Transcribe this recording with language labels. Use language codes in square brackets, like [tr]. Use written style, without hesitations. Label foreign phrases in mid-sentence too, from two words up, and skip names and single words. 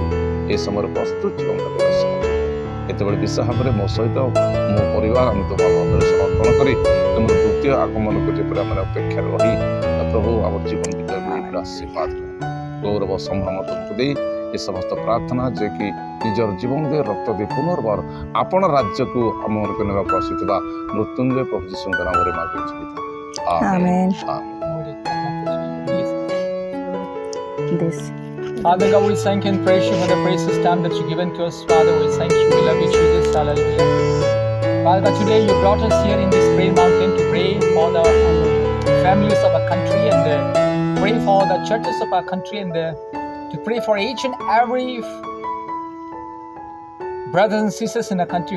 [or] ଏ ସମୟରେ ପ୍ରସ୍ତୁତ ଜୀବନ ଏତେବେଳେ ବିଶେଷ ଭାବରେ ମୋ ସହିତ ମୋ ପରିବାର ଆମେ ତୁମ ମଧ୍ୟରେ ସମର୍ପଣ କରି ତୁମର ଦ୍ୱିତୀୟ ଆଗମନକୁ ଯେପରି ଆମେ ଅପେକ୍ଷାରେ ରହି ପ୍ରଭୁ ଆମର ଜୀବନ ଭିତରେ ଆଶୀର୍ବାଦ କର। ଗୌରବ ସମ୍ଭ୍ରମ ତୁମକୁ ଦେଇ ଏ ସମସ୍ତ ପ୍ରାର୍ଥନା ଯେ କି ନିଜର ଜୀବନ ଦେଇ ରକ୍ତ ଦେଇ ପୁନର୍ବାର ଆପଣ ରାଜ୍ୟକୁ ଆମମାନଙ୍କୁ ନେବାକୁ ଆସିଥିବା ମୃତ୍ୟୁଞ୍ଜୟ ପ୍ରଭୁ ଯୀଶୁଙ୍କ ନାମରେ ମାଗୁଛୁ। ଆମେନ୍। [en] Father God, we thank you and praise you for the precious time that you've given to us. Father, we thank you. We love you, Jesus. Hallelujah. Father God, today you brought us here in this prayer mountain to pray for the families of our country and pray for the churches of our country and to pray for each and every brothers and sisters in our country.